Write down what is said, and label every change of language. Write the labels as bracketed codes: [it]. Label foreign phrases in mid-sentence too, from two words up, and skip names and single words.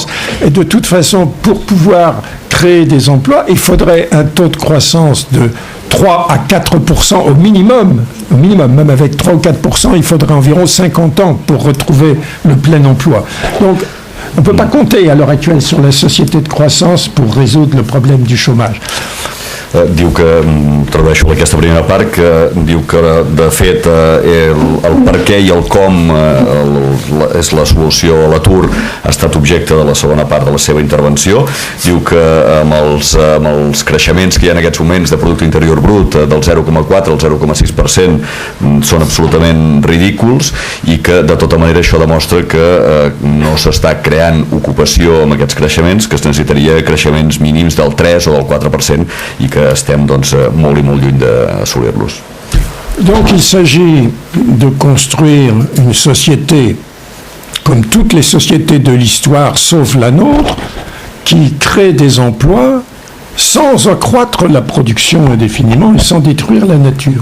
[fr] Et de toute façon, pour pouvoir créer des emplois, il faudrait un taux de croissance de 3 à 4% au minimum, même avec 3 ou 4%, il faudrait environ 50 ans pour retrouver le plein emploi. Donc, on ne peut pas compter à l'heure actuelle sur la société de croissance pour résoudre le problème du chômage. [ca] Diu que, tradueixo aquesta primera part, que diu que de fet el per què i el com és la solució a l'atur ha estat objecte de la segona part de la seva intervenció. Diu que amb els creixements que hi ha en aquests moments de producte interior brut del 0,4 al 0,6% són absolutament ridículs i que de tota manera això demostra que no s'està creant ocupació amb aquests creixements, que es necessitaria creixements mínims del 3 o del 4% i que estem doncs, molt i molt lluny d'assolir-los. [fr] Donc il s'agit de construire une société comme toutes les sociétés de l'histoire sauf la nôtre qui crée des emplois sans accroître la production indéfiniment et sans détruire la nature.